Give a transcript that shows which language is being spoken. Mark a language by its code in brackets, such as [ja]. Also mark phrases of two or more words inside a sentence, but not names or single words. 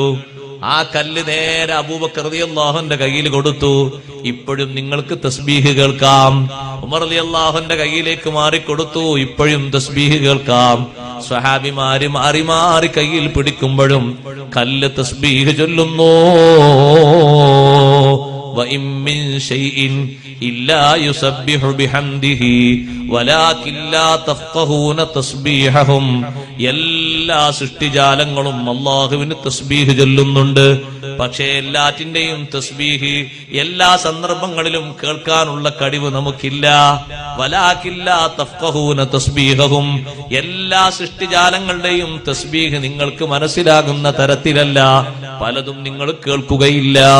[ml] ആ കല്ല് നേരെ അബൂബക്കർ റളിയല്ലാഹുവിന്റെ കയ്യിൽ കൊടുത്തു. ഇപ്പോഴും നിങ്ങൾക്ക് തസ്ബീഹ് കേൾക്കാം. ഉമർ റളിയല്ലാഹുവിന്റെ കയ്യിലേക്ക് മാറിക്കൊടുത്തു. ഇപ്പോഴും തസ്ബീഹ് കേൾക്കാം. സ്വഹാബിമാര് മാറി മാറി കയ്യിൽ പിടിക്കുമ്പോഴും കല്ല് തസ്ബീഹ് ചൊല്ലുന്നു. [ar] وَإِن مِّن شَيْءٍ إِلَّا يُسَبِّحُ بِحَمْدِهِ وَلَكِنْ لَا تَفْقَهُونَ تَسْبِيحَهُمْ. [ml] എല്ലാ സൃഷ്ടിജാലങ്ങളും അല്ലാഹുവിന് തസ്ബീഹ് ചൊല്ലുന്നുണ്ട്. പക്ഷേ എല്ലാറ്റിന്റെയും തസ്ബീഹ് എല്ലാ സന്ദർഭങ്ങളിലും കേൾക്കാനുള്ള കഴിവ് നമുക്കില്ല. [ar] ولكن لا تفقهون تسبيحهم. [ml] എല്ലാ സൃഷ്ടിജാലങ്ങളുടെയും തസ്ബീഹ് നിങ്ങൾക്ക് മനസ്സിലാകുന്ന തരത്തിലല്ല, പലതും നിങ്ങൾ കേൾക്കുകയില്ല.